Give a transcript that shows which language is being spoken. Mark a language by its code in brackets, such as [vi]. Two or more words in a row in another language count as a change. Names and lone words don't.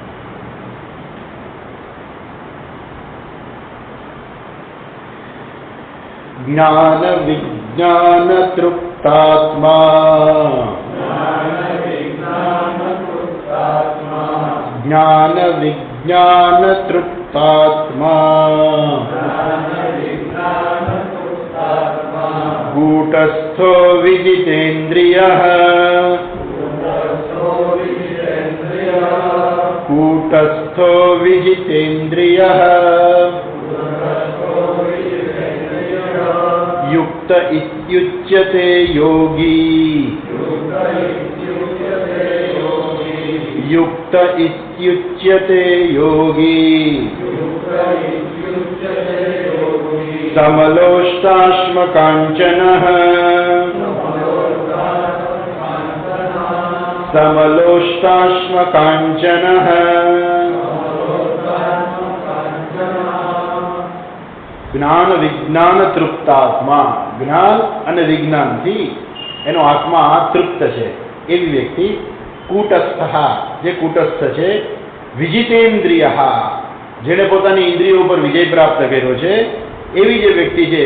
[sa] ज्ञान विज्ञान तृप्तात्मा, ज्ञान विज्ञान तृप्तात्मा, कूटस्थो विजितेन्द्रियः, कूटस्थो विजितेन्द्रियः, युक्त इत्युच्यते योगी, युक्त इत्युच्यते योगी, समलोष्टाश्म काञ्चनः, समलोष्टाश्म काञ्चनः, ज्ञान विज्ञान तृप्तात्मा. [gu] જ્ઞાન અને વિજ્ઞાનથી એનો આત્મા તૃપ્ત છે એવી વ્યક્તિ. કૂટસ્થ, જે કૂટસ્થ છે. વિજિતેન્દ્રિય, જેને પોતાની ઇન્દ્રિયો ઉપર વિજય પ્રાપ્ત કર્યો છે એવી જે વ્યક્તિ છે.